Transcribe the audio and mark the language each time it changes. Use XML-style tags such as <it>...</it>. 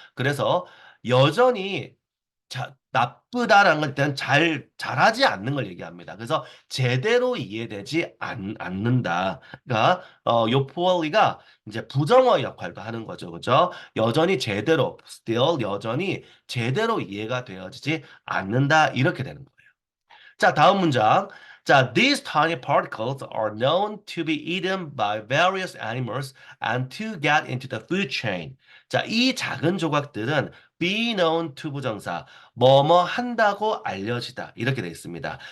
<ko>그래서 여전히 나쁘다라는 건 일단 잘하지 않는 걸 얘기합니다. 그래서 제대로 이해되지 않는다. 그러니까, 요 poorly가 이제 부정어 역할도 하는 거죠. 그죠? 여전히 제대로, still 여전히 제대로 이해가 되어지지 않는다. 이렇게 되는 거예요. 자, 다음 문장. 자,</ko> <en>these tiny particles are known to be eaten by various animals and to get into the food chain.</en> <ko>자, 이 작은 조각들은</ko> <en>be known to</en> <ko>부정사, 뭐뭐 한다고 알려지다. 이렇게 되어 있습니다.</ko>